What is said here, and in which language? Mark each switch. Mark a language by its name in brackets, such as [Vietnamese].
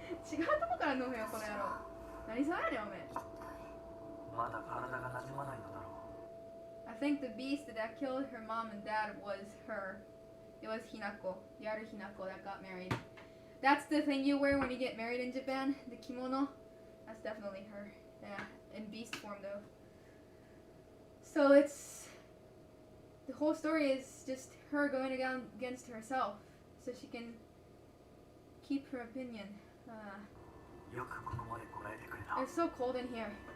[Japanese] 違うとこから飲むよ、この野郎。何さやねん、おめえ。まだ体が馴染まないのだろう。 [English] I think the beast that killed her mom and dad was her. It was Hinako, the other Hinako that got married. That's the thing you wear when you get married in Japan, the kimono. That's definitely her. Yeah, in beast form though. So it's... The whole story is just her going against herself, so she can keep her opinion. [Japanese] よくここまでこらえてくれた。 [English] It's so cold in here.